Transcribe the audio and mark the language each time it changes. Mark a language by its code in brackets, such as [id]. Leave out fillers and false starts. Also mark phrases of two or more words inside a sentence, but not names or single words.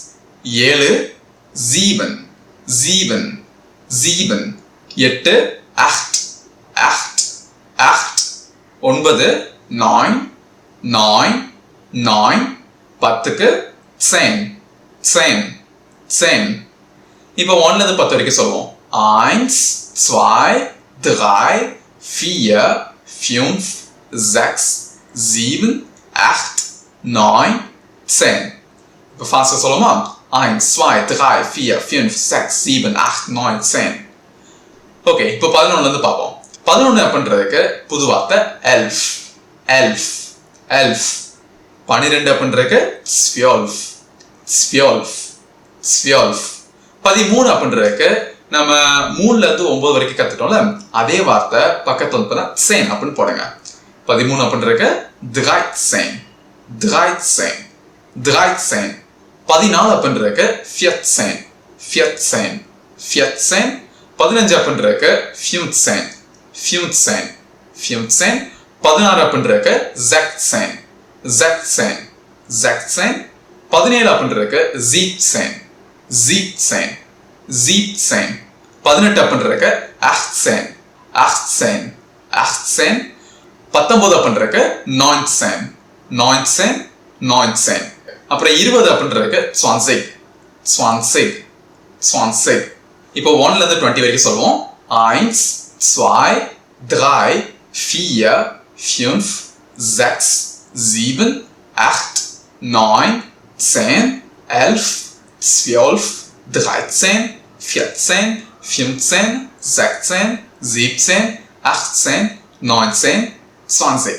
[de] 7 sieben sieben sieben. 8 acht acht acht. 9 neun neun neun. 10க்கு zehn zehn zehn. [ta] இப்போ 1ல இருந்து 10 வரைக்கும் சொல்லுவோம். 1 2 3 4 5 6 7 8 9 10. இப்போ ஃபாஸ்டா சொல்லுமா? 1 2 3 4 5 6 7 8 9 10. ஓகே, இப்போ 11ல இருந்து பார்ப்போம். 11 அப்படின்றதுக்கு புது வார்த்தை [de] elf elf elf. 12 அப்படின்றதுக்கு zwölf zwölf zwölf. [ta] 13 அப்படின்றதுக்கு நம்ம 3ல இருந்து 9 வரைக்கும் கத்துட்டோம்ல, அதே வார்த்தை பக்கத்துல வந்து zehn அப்படின்னு போடுங்க. [de] 13 அப்படின்றதுக்கு dreizehn dreizehn dreizehn. 14 அப்படின்றதுக்கு vierzehn vierzehn vierzehn. 15 அப்படின்றதுக்கு fünfzehn fünfzehn fünfzehn. 16 அப்படின்றதுக்கு sechzehn sechzehn sechzehn. 17 அப்படின்றதுக்கு siebzehn siebzehn siebzehn. 18 அப்படின்றதுக்கு achtzehn achtzehn achtzehn. 19 அப்படின்றதுக்கு neunzehn neunzehn neunzehn. அப்புறம் 20 அப்படின்றதுக்கு zwanzig zwanzig zwanzig. [ta] இப்போ 1ல இருந்து 20 வரைக்கும் சொல்லுவோம். 1 2 3 4 5 6 7 8 9 10 11 12 13 14 15 16 17 18 19 20.